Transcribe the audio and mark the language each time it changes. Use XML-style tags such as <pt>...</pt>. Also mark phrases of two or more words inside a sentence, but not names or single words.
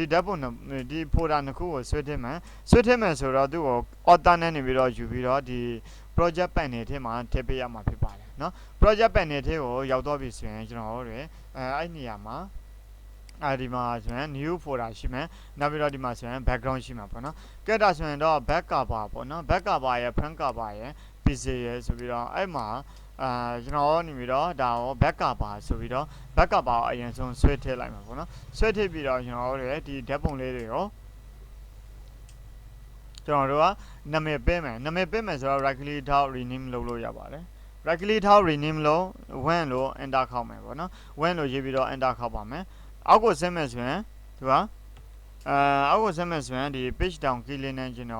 <my>ဓာတ်ပုံဒီ folder နှစ်ခုကိုဆွဲထည့်မယ်ဆိုတော့သူ့ကို author နဲ့နေပြီးတော့ယူပြီးတော့ဒီ</my> <en>project panel</en> <my>ထဲမှာထည့်ပေးရမှာဖြစ် ပါတယ်เนาะ</my> <en>project panel</en> <my>ထဲကိုရောက်တော့ပြီဆိုရင်ကျွန်တော်တို့အဲ့နေရာမှာဒီမှာဆိုရင်</my> <en>new folder</en> <my>ရှိမယ်နောက်ပြီးတော့ဒီမှာဆိုရင် background ရှိမှာပေါ့နော်ကဲဒါဆိုရင်တော့</my> <en>back cover</en> <my>ပေါ့နော်</my> <en>back cover</en> <my>ရဲ့</my> <en>front cover</en> <my>ရဲ့ pixel ရဲ့ဆိုပြီးတော့အဲ့မှာကျွန်တော်နေပြီးတော့ဒါရော</my> <en>back cover</en> <my>ဆိုပြီးတော့</my> <en>back cover</en> <my>ကိုအရင်ဆုံးဆွဲထည့်လိုက်မှာပေါ့နော်ဆွဲထည့်ပြီးတော့ကျွန်တော်တို့ဒီဓာတ်ပုံလေးတွေရော ကျွန်တော်တို့ကနာမည်ပေးမယ်ဆိုတော့</my> <en>right click</en> <my>ထောက် rename လုပ်လို့ရပါတယ်</my> <en>right click</en> <my>ထောက် rename လို့ when လို့ enter ခောက်မယ်ပေါ့နော် when လို့ရေးပြီးတော့ enter ခောက်ပါမယ်အောက်ကိုဆင်းမယ်ဆိုရင်ဒီကအောက်ကိုဆင်းမယ်ဆိုရင်ဒီ</my> <en>page down key</en> <my>လေးနဲ့ကျွန်</my>